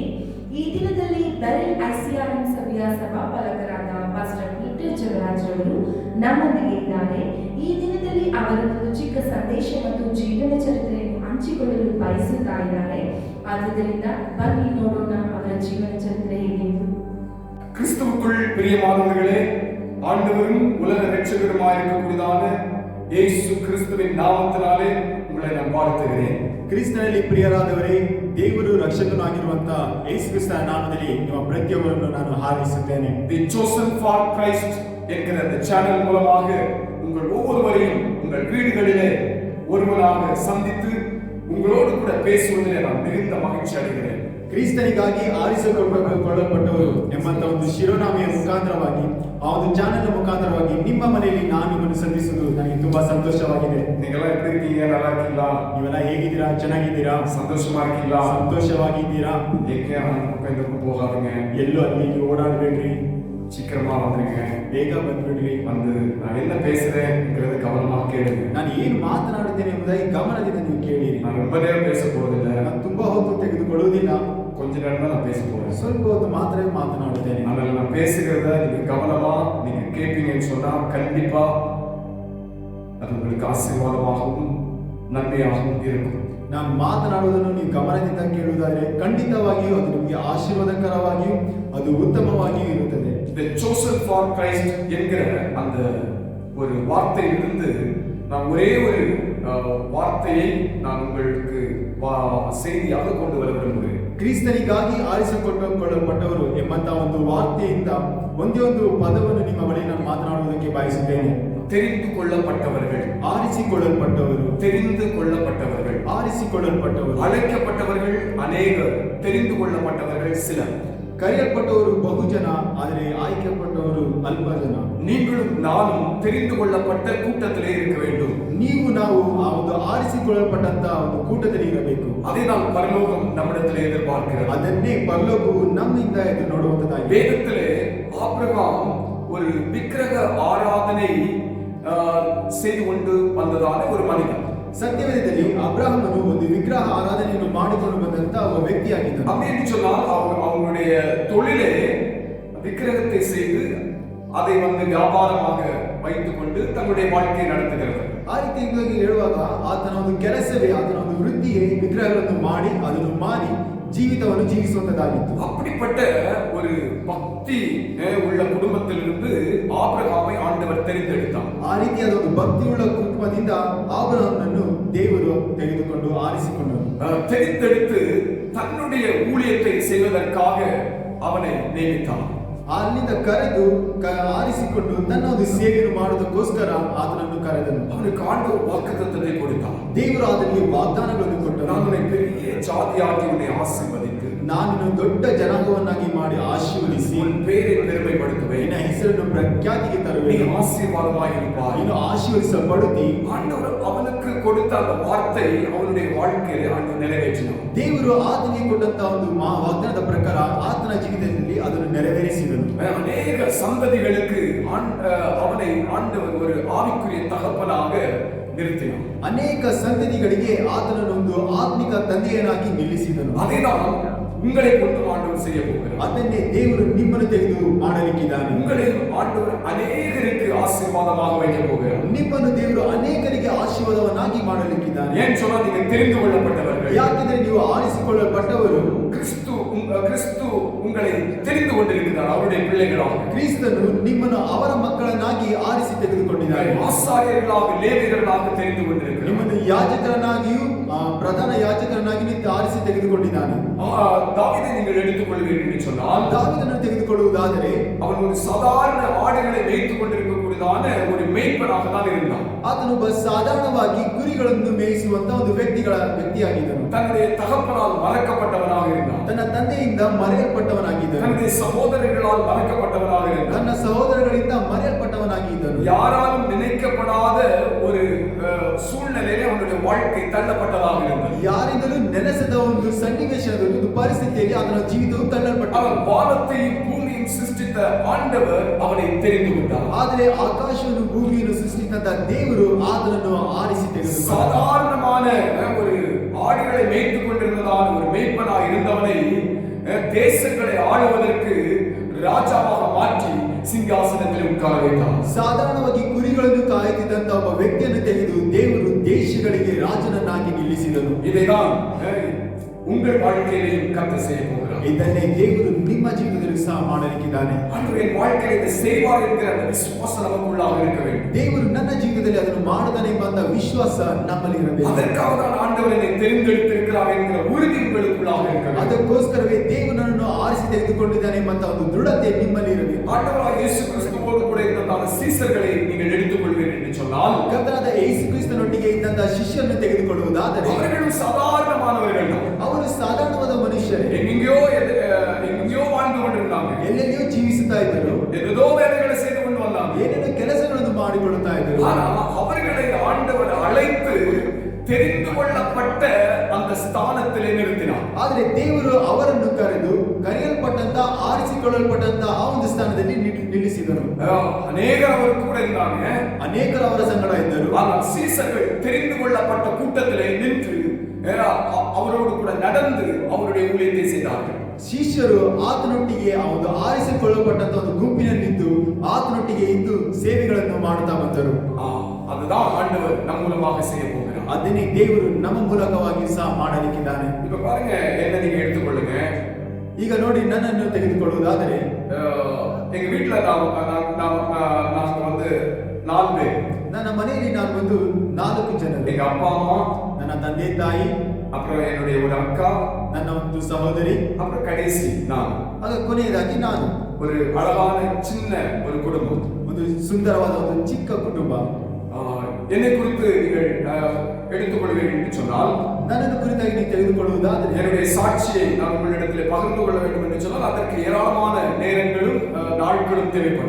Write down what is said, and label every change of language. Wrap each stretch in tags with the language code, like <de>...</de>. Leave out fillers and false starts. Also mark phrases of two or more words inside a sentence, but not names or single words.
<kn>ಈ ದಿನದಲ್ಲಿ ಬೆರೆಲ್ ICRM ಸಭೆಯ ಸಭಾಪಾಲಕರಾದ ಪಾಸ್ಟರ್ ಪೀಟರ್ ಜವರಾಜ್ ಅವರು ನಮ್ಮೊಂದಿಗೆ ಇದ್ದಾರೆ. ಈ ದಿನದಲ್ಲಿ ಅವರು ಒಂದು ಚಿಕ್ಕ ಸಂದೇಶ ಮತ್ತು ಜೀವನ ಚರಿತ್ರೆಯನ್ನು ಹಂಚಿಕೊಳ್ಳಲು ಬಯಸುತ್ತಾ ಇದ್ದಾರೆ. ಆದ್ದರಿಂದ ಬನ್ನಿ ನೋಡೋಣ ಅವರ ಜೀವನ ಚರಿತ್ರೆ ಹೇಗೆಂದು.</kn> <ta>கிறிஸ்துவுக்குள் பிரியமானவர்களே, ஆண்டவரும் உலக இரட்சகருமாயிருக்கக்கூடியதான இயேசு கிறிஸ்துவின் நாமத்தினாலே உங்களை நான் வாழ்த்துகிறேன்.</ta> <kn>ಕ್ರಿಸ್ತನಲ್ಲಿ ಪ್ರಿಯರಾದವರೇ, ದೇವರು ರಕ್ಷಕನಾಗಿರುವಂತ ಯೇಸು ಕ್ರಿಸ್ತನ ನಾಮದಲ್ಲಿ ನಿಮ್ಮ ಪ್ರತಿಯೊಬ್ಬರನ್ನು ನಾನು ಹಾರೈಸುತ್ತೇನೆ.</kn> <ta>தி</ta> <en>chosen for Christ</en> <ta>என்கிற இந்த சேனல் மூலமாக உங்கள் ஒவ்வொருவரையும் உங்கள் வீடுகளிலே ஒருவராக சந்தித்து உங்களோடு கூட பேசுவதிலே நான் மிகுந்த மகிழ்ச்சி அடைகிறேன்.</ta> <kn>ಕ್ರಿಸ್ತನಿಗಾಗಿ ಆರಿಸಿಕೊಳ್ಳಲ್ಪಟ್ಟವರು ಎಂಬಂತ ಒಂದು ಶಿರೋನಾಮೆಯ ಮುಖಾಂತರವಾಗಿ ಆ ಒಂದು ಚಾನೆಲ್ ಮುಖಾಂತರವಾಗಿ ನಿಮ್ಮ ಮನೆಯಲ್ಲಿ ನಾನು ನಿಮ್ಮನ್ನು ಸಂಧಿಸುವುದು ನನಗೆ ತುಂಬಾ ಸಂತೋಷವಾಗಿದೆ.</kn> <ta>நீங்களாம் எப்படி இருக்கீங்க? நல்லா இருக்கீங்களா?</ta> <kn>ನೀವೆಲ್ಲ ಹೇಗಿದ್ದೀರಾ? ಚೆನ್ನಾಗಿದ್ದೀರಾ?</kn> <ta>சந்தோஷமா இருக்கீங்களா?</ta> <kn>ಸಂತೋಷವಾಗಿದ್ದೀರಾ?</kn> <ta>இந்த பக்கம் போகாதீங்க,</ta> <kn>ಎಲ್ಲೂ ಅಲ್ಲಿ ಓಡಾಡ್ಬೇಡ್ರಿ,</kn> <ta>சீக்கிரமா வந்துருங்க.</ta> <kn>ಬೇಗ ಬಂದ್ಬಿಡ್ರಿ.</kn> <ta>வந்து நான் என்ன பேசுறேன்ங்கிறது கவனமா கேளுங்க.</ta> <kn>ನಾನು ಏನು ಮಾತನಾಡುತ್ತೇನೆ ಎಂಬುದಾಗಿ ಗಮನದಿಂದ ನೀವು ಕೇಳಿರಿ.</kn> <ta>நான் ரொம்ப நேரம் பேச போறதில்லை,</ta> <kn>ನಾನು ತುಂಬಾ ಹೊತ್ತು ತೆಗೆದುಕೊಳ್ಳುವುದಿಲ್ಲ,</kn> <ta>கொஞ்ச நேரம் தான் நான் பேச போறேன்.</ta> <kn>ಸ್ವಲ್ಪ ಹೊತ್ತು ಮಾತ್ರ ಮಾತನಾಡುತ್ತೇನೆ.</kn> <ta>அதனால நான் பேசுகிறத நீங்க கவனமா நீங்க கேட்பீங்கன்னு சொன்னா கண்டிப்பா அது உங்களுக்கு ஆசீர்வாதமாகவும் நன்மையாகவும் இருக்கும்.</ta> <kn>ನಾನು ಮಾತನಾಡುವುದನ್ನು ನೀವು ಗಮನದಿಂದ ಕೇಳುವುದಾದರೆ ಖಂಡಿತವಾಗಿಯೂ ಅದು ನಿಮಗೆ ಆಶೀರ್ವಾದಕರವಾಗಿಯೂ ಅದು ಉತ್ತಮವಾಗಿಯೂ ಇರುತ್ತದೆ.</kn> <en>The chosen for Christ</en> <ta>என்கிற அந்த ஒரு வார்த்தையிலிருந்து நான் ஒரே ஒரு வார்த்தையை நான் உங்களுக்கு செய்தியாக கொண்டு வர விரும்புகிறேன்.</ta> <kn>ಕ್ರಿಸ್ತನಿಗಾಗಿ ಆರಿಸಿಕೊಳ್ಳಲ್ಪಟ್ಟವರು ಎಂಬಂತ ಒಂದು ವಾರ್ತೆಯಿಂದ ಒಂದೇ ಒಂದು ಪದವನ್ನು ನಿಮ್ಮ ಬಳಿ ನಾನು ಮಾತನಾಡುವುದಕ್ಕೆ ಬಯಸುತ್ತೇನೆ.</kn> <ta>தெரிந்து கொள்ளப்பட்டவர்கள்,</ta> <kn>ಆರಿಸಿಕೊಳ್ಳಲ್ಪಟ್ಟವರು,</kn> <ta>தெரிந்து கொள்ளப்பட்டவர்கள்,</ta> <kn>ಆರಿಸಿಕೊಳ್ಳಲ್ಪಟ್ಟವರು,</kn> <ta>அழைக்கப்பட்டவர்கள் அநேகர், தெரிந்து கொள்ளப்பட்டவர்கள் சிலர்.</ta> <kn>ಕರೆಯಲ್ಪಟ್ಟವರು ಬಹುಜನ, ಆದರೆ ಆಯ್ಕೆಪಟ್ಟವರು ಅಲ್ಪ ಜನ.</kn> <ta>நீங்களும் நானும் தெரிந்து கொள்ளப்பட்ட கூட்டத்திலே இருக்க வேண்டும்.</ta> <kn>ನೀವು ನಾವು ಆ ಒಂದು ಆರಿಸಿಕೊಳ್ಳಲ್ಪಟ್ಟಂತ ಒಂದು ಕೂಟದಲ್ಲಿ ಇರಬೇಕು.</kn> <ta>அதை தான் பரலோகம் நம்மிடத்திலே எதிர்பார்க்கிறது.</ta> <kn>ಅದನ್ನೇ ಪರಲೋಕವು ನಮ್ಮಿಂದ ಎದುರು ನೋಡುವಂತದ್ದಾಗಿದೆ.</kn> <ta>வேதத்திலே ஆபிரகாம் ஒரு விக்கிரக ஆராதனை செய்து கொண்டு வந்ததான ஒரு மனிதன்.</ta> <kn>ಸತ್ಯವೇದದಲ್ಲಿ ಅಬ್ರಹಾಮನು ಒಂದು ವಿಗ್ರಹ ಆರಾಧನೆಯನ್ನು ಮಾಡಿಕೊಂಡು ಬಂದಂತ ಒಬ್ಬ ವ್ಯಕ್ತಿಯಾಗಿದ್ದಾನೆ.</kn> <ta>அப்படி என்று சொன்னால் அவங்களுடைய தொழிலே விக்கிரகத்தை செய்து அதை வியாபாரமாக வைத்துக் கொண்டு தன்னுடைய வாழ்க்கையை நடத்துகிறது.</ta> <kn>ಆ ರೀತಿಯಾಗಿ ಹೇಳುವಾಗ ಆತನ ಒಂದು ಕೆಲಸವೇ, ಆತನ ಒಂದು ವೃತ್ತಿಯೇ ವಿಗ್ರಹಗಳನ್ನು ಮಾಡಿ ಅದನ್ನು ಮಾರಿ ಜೀವಿತವನ್ನು ಜೀವಿಸುವಂತದ್ದಾಗಿತ್ತು.</kn> <ta>அப்படிப்பட்ட ஒரு பக்தி உள்ள குடும்பத்திலிருந்து ஆபிரகாமை ஆண்டவர் தெரிந்தெடுத்தார்.</ta> <kn>ಆ ರೀತಿಯಾದ ಒಂದು ಭಕ್ತಿಯುಳ್ಳ ಕುಟುಂಬದಿಂದ ಆಬ್ರಹಾಮನನ್ನು ದೇವರು ತೆಗೆದುಕೊಂಡು ಆರಿಸಿಕೊಂಡರು.</kn> <ta>தெரிந்தெடுத்து தன்னுடைய ஊழியத்தை செய்வதற்காக அவனை நியமித்தார்.</ta> <kn>ಅಲ್ಲಿಂದ ಕರೆದು ಆರಿಸಿಕೊಂಡು ತನ್ನ ಒಂದು ಸೇವೆಯನ್ನು ಮಾಡುವುದಕ್ಕೋಸ್ಕರ ಆತನನ್ನು ಕರೆದನು.</kn> <ta>அவனுக்கு ஆண்டவர் வாக்குத்தத்தத்தை கொடுத்தார்.</ta> <kn>ದೇವರು ಅದರಲ್ಲಿ ವಾಗ್ದಾನಗಳನ್ನು ಕೊಟ್ಟರು.</kn> <ta>நான் உன்னை பெரிய ஜாதியாக்கி உன்னை ஆசீர்வதித்து</ta> <kn>ನಾನು ದೊಡ್ಡ ಜನಾಂಗವನ್ನಾಗಿ ಮಾಡಿ ಆಶೀರ್ವದಿಸಿ</kn> <ta>உன் பேரை பெருமைப்படுத்துவேன்.</ta> <kn>ನಿನ್ನ ಹೆಸರನ್ನು ಪ್ರಖ್ಯಾತಿಗೆ</kn> <ta>நீ</ta> <kn>ತರುವೆನು.</kn> <ta>ஆசீர்வாதமாய் இருப்பாய்.</ta> <kn>ನೀನು ಆಶೀರ್ವದಿಸಲ್ಪಡುತ್ತಿ.</kn> <ta>ஆண்டவர் அவனுக்கு கொடுத்த அந்த வார்த்தை அவனுடைய வாழ்க்கையிலே ஆண்டவர் நிறைவேற்றினார்.</ta> <kn>ದೇವರು ಆತನಿಗೆ ಕೊಟ್ಟಂತ ಒಂದು ವಾಗ್ದಾನದ ಪ್ರಕಾರ ಆತನ ಜೀವಿತದಲ್ಲಿ ಅದನ್ನು ನೆರವೇರಿಸಿದನು.</kn> <ta>அநேக சந்ததிகளுக்கு அவனை ஆண்டவர் ஒரு ஆவிக்குரிய தகப்பனாக நிறுத்தினார்.</ta> <kn>ಅನೇಕ ಸಂತತಿಗಳಿಗೆ ಆತನನ್ನು ಒಂದು ಆತ್ಮಿಕ ತಂದೆಯನ್ನಾಗಿ ನಿಲ್ಲಿಸಿದನು.</kn> <ta>அதைதான் உங்களை கொண்டு ஆண்டவர் செய்ய போகிறார்.</ta> <kn>ಅದನ್ನೇ ದೇವರು ನಿಮ್ಮನ್ನು ತೆಗೆದು ಮಾಡಲಿಕ್ಕಿದ್ದಾನೆ.</kn> <ta>உங்களை ஆண்டவர் அநேகருக்கு ஆசீர்வாதமாக வைக்க போகிறார்.</ta> <kn>ನಿಮ್ಮನ್ನು ದೇವರು ಅನೇಕರಿಗೆ ಆಶೀರ್ವಾದವನ್ನಾಗಿ ಮಾಡಲಿಕ್ಕಿದ್ದಾನೆ.</kn> <ta>ஏன் சொன்னா நீங்க தெரிந்து கொள்ளப்பட்டவர்கள்.</ta> <kn>ಯಾಕೆಂದರೆ ನೀವು ಆರಿಸಿಕೊಳ್ಳಲ್ಪಟ್ಟವರು.</kn> <ta>கிறிஸ்து உங்களை தெரிந்து கொண்டிருக்கிறார். அவருடைய பிள்ளைகளாக</ta> <kn>ಕ್ರಿಸ್ತನು ನಿಮ್ಮನ್ನು ಅವರ ಮಕ್ಕಳನ್ನಾಗಿ ಆರಿಸಿ ತೆಗೆದುಕೊಂಡಿದ್ದಾನೆ.</kn> <ta>ஆசாரியர்களாக ಲೇವಿಯர்களாக தெரிந்து கொண்டிருக்கிறார்.</ta> <kn>ನಿಮ್ಮನ್ನು ಯಾಜಕರನ್ನಾಗಿಯೂ ಪ್ರಧಾನ ಯಾಜಕರನ್ನಾಗಿ ಆರಿಸಿ ತೆಗೆದುಕೊಂಡಿದ್ದಾನೆ.</kn> <ta>தாவீதை நீங்கள் எடுத்துக்கொள்வீர்கள் என்று சொன்னால்,</ta> <kn>ದಾವೀದನನ್ನು ತೆಗೆದುಕೊಳ್ಳುವುದಾದರೆ</kn> <ta>அவன் ஒரு சாதாரண ஆடுகளை மேய்த்துக் கொண்டிருக்கக்கூடியதான ஒரு மேய்ப்பனாக தான் இருந்தான்.</ta> <kn>ಆತನು ಸಾಧಾರಣವಾಗಿ ಕುರಿಗಳನ್ನು ಮೇಯಿಸುವಂತ ಒಂದು ವ್ಯಕ್ತಿಯಾಗಿದ್ದನು.</kn> <ta>தன்னுடைய தகப்பனால் மறக்கப்பட்டவனாக இருந்தான்.</ta> <kn>ತನ್ನ ತಂದೆಯಿಂದ ಮರೆಯಲ್ಪಟ್ಟವನಾಗಿದ್ದನು.</kn> <ta>தன்னுடைய சகோதரர்களால் மறக்கப்பட்டவனாக இருந்தான்.</ta> <kn>ತನ್ನ ಸಹೋದರಗಳಿಂದ ಮರೆಯಲ್ಪಟ್ಟವನಾಗಿದ್ದನು.</kn> <ta>யாராலும் நினைக்கப்படாத ஒரு சூழ்நிலையிலே அவனுடைய வாழ்க்கை தள்ளப்பட்டதாக இருந்தது.</ta> <kn>ಯಾರಿಂದಲೂ ನೆನೆಸದ ಒಂದು ಸನ್ನಿವೇಶದಲ್ಲಿ, ಒಂದು ಪರಿಸ್ಥಿತಿಯಲ್ಲಿ ಅವನ ಜೀವಿತವು ತಳ್ಳಲ್ಪಟ್ಟನು.</kn> <ta>அவன் வானத்தையும் பூமியையும் சிருஷ்டித்த ஆண்டவர் அவனை தெரிந்து கொண்டார்.</ta> <kn>ಆದರೆ ಆಕಾಶವನ್ನು ಭೂಮಿಯನ್ನು ಸೃಷ್ಟಿಸಿದಂತ ದೇವರು ಆತನನ್ನು ಆರಿಸಿ ತೆಗೆದುಕೊಂಡನು.</kn> <ta>சாதாரணமான ஒரு ஆடுகளை மேய்த்துக் கொண்டிருந்ததான ஒரு மேய்ப்பனாக இருந்தவனை தேசங்களை ஆளுவதற்கு ராஜாவாக மாற்றி சிம்மாசனத்தில் உட்கார வைத்தார்.</ta> <kn>ಸಾಧಾರಣವಾಗಿ ಕುರಿಗಳನ್ನು ಕಾಯುತ್ತಿದ್ದಂತ ಒಬ್ಬ ವ್ಯಕ್ತಿಯನ್ನು ತೆಗೆದು ದೇವರು ದೇಶಗಳಿಗೆ ರಾಜನನ್ನಾಗಿ ನಿಲ್ಲಿಸಿದನು.</kn> <ta>இதைதான் உங்கள் வாழ்க்கையிலும் கர்த்தர் செய்ய போகிறார்.</ta> <kn>ಇದನ್ನೇ ದೇವರು ನಿಮ್ಮ ಜೀವಿತದಲ್ಲಿ ಸಹ ಮಾಡಲಿಕ್ಕಿದ್ದಾನೆ.</kn> <ta>ஆண்டவர் என் வாழ்க்கையில இதை செய்வார் என்கிற அந்த விசுவாசம் நமக்குள்ளாக இருக்க வேண்டும்.</ta> <kn>ದೇವರು ನನ್ನ ಜೀವಿತದಲ್ಲಿ ಅದನ್ನು ಮಾಡುತ್ತಾನೆ ಎಂಬ ವಿಶ್ವಾಸ ನಮ್ಮಲ್ಲಿ ಇರಬೇಕು.</kn> <ta>அதற்காக தான் ஆண்டவர் என்னை தெரிந்தெடுத்திருக்கிறார் என்கிற உறுதி உங்களுக்குள்ளாக இருக்க வேண்டும்.</ta> <kn>ಅದಕ್ಕೋಸ್ಕರವೇ ದೇವರು ನನ್ನನ್ನು ಆರಿಸಿ ತೆಗೆದುಕೊಂಡಿದ್ದಾನೆ ಎಂಬ ಒಂದು ದೃಢತೆ ನಿಮ್ಮಲ್ಲಿ ಇರಬೇಕು.</kn> <ta>ஆண்டவராக இயேசு கிறிஸ்துவோடு கூட இருந்ததான சீசர்களை நீங்கள் எடுத்துக்கொள்வீர்கள் என்று சொன்னால்,</ta> <kn>ಕರ್ತನಾದ ಯೇಸು ಕ್ರಿಸ್ತನೊಟ್ಟಿಗೆ ಇದ್ದಂತ ಶಿಷ್ಯರನ್ನು ತೆಗೆದುಕೊಳ್ಳುವುದಾದರೆ</kn> <ta>அவர்களும் சாதாரணமானவர்கள் தான்.</ta> <kn>ಅವರು ಸಾಧಾರಣವಾದ ಮನುಷ್ಯರೇ.</kn> <ta>எங்கேயோ வாழ்ந்து கொண்டிருந்தாங்க.</ta> <kn>ಎಲ್ಲೆಲ್ಲಿಯೋ ಜೀವಿಸುತ್ತಾ ಇದ್ದರು.</kn> <ta>ஏதோ வேலைகளை செய்து கொண்டு வந்தாங்க.</ta> <kn>ಏನೇನೋ ಕೆಲಸಗಳನ್ನು ಮಾಡಿಕೊಳ್ಳುತ್ತಾ ಇದ್ದರು.</kn> <ta>ஆனால் அவர்களை ஆண்டவர் அழைத்து தெரிந்து கொள்ளப்பட்ட அந்த ஸ்தானத்திலே நிறுத்தினார்.</ta> <kn>ಆದರೆ ದೇವರು ಅವರನ್ನು ಕರೆದು ಕರೆಯಲ್ಪಟ್ಟಂತ ಆರಿಸಿಕೊಳ್ಳಲ್ಪಟ್ಟಂತ ಆ ಒಂದು ಸ್ಥಾನದಲ್ಲಿ ನಿಲ್ಲಿಸಿದರು.</kn> <ta>அநேகர் அவர் கூட இருந்தாங்க.</ta> <kn>ಅನೇಕರು ಅವರ ಸಂಗಡ ಇದ್ದರು.</kn> <ta>ஆனால் சீசர்கள் தெரிந்து கொள்ளப்பட்ட கூட்டத்திலே நின்று அவரோடு கூட நடந்து அவருடைய ஊழியத்தை செய்தார்கள்.</ta> <kn>ಶಿಷ್ಯರು ಆತನೊಟ್ಟಿಗೆ ಆ ಒಂದು ಆರಿಸಿಕೊಳ್ಳಲ್ಪಟ್ಟಂತ ಒಂದು ಗುಂಪಿನಲ್ಲಿದ್ದು ಆತನೊಟ್ಟಿಗೆ ಇದ್ದು ಸೇವೆಗಳನ್ನು ಮಾಡುತ್ತಾ ಬಂದರು.</kn> <ta>அதுதான் ஆண்டவர் நம் மூலமாக செய்ய போகிறார்.</ta> <kn>ಅದನ್ನೇ ದೇವರು ನಮ್ಮ ಮೂಲಕವಾಗಿ ಸಹ ಮಾಡಲಿಕ್ಕಿದ್ದಾನೆ.</kn> <ta>இப்ப பாருங்க, என்ன நீங்க எடுத்துக்கொள்ளுங்க.</ta> <kn>ಈಗ ನೋಡಿ, ನನ್ನನ್ನು ತೆಗೆದುಕೊಳ್ಳುವುದಾದರೆ</kn> <ta>எங்க வீட்டுல நாங்க வந்து 4 பேர்.</ta> <kn>ನನ್ನ ಮನೆಯಲ್ಲಿ ನಾನು ಒಂದು 4 ಜನರು.</kn> <ta>எங்க அப்பா அம்மா,</ta> <kn>ನನ್ನ ತಂದೆ ತಾಯಿ,</kn> <ta>அப்புறம் என்னுடைய ஒரு அக்கா,</ta> <kn>ನನ್ನ ಒಂದು ಸಹೋದರಿ,</kn> <ta>அப்புறம் கடைசி நான்.</ta> <kn>ಆಗ ಕೊನೆಯದಾಗಿ ನಾನು.</kn> <ta>ஒரு அழகான சின்ன ஒரு குடும்பம்,</ta> <kn>ಒಂದು ಸುಂದರವಾದ ಒಂದು ಚಿಕ್ಕ ಕುಟುಂಬ.</kn> <ta>என்னை குறித்து நீங்கள் எடுத்துக்கொள்வீர்கள் என்று சொன்னால்,</ta> <kn>ನನ್ನನ್ನು ಕುರಿತಾಗಿ ನೀವು ತೆಗೆದುಕೊಳ್ಳುವುದಾದರೆ</kn> <ta>என்னுடைய சாட்சியை நான் உங்களிடத்திலே பகிர்ந்து கொள்ள வேண்டும் என்று சொன்னால் அதற்கு ஏராளமான நேரங்களும் நாட்களும் தேவைப்படும்.</ta>